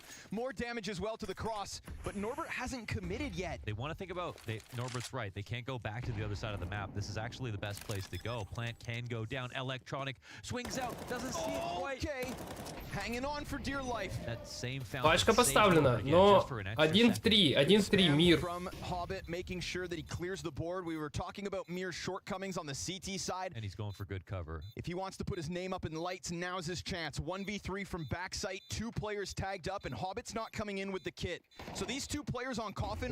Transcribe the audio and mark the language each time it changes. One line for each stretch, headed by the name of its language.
English: More damage as well to the cross, but Norbert hasn't committed yet. They want to think about Norbert's right. They can't go back to the other side of the map. This is actually the best place to go. Plant can go down. Electronic swings out. Doesn't see it quite. Okay. Hanging on for dear life. That same
Russian: Пачка поставлена, но 1 в 3, мир.
English: From Hobbit making sure that he clears the board. We were talking about Mir's shortcomings on the CT side. And he's going for good cover. If he wants to put his name up in lights, now's his chance. 1v3 from backside. 2 players tagged up, and Hobbit's not coming in with the kit. So these 2 players on Coffin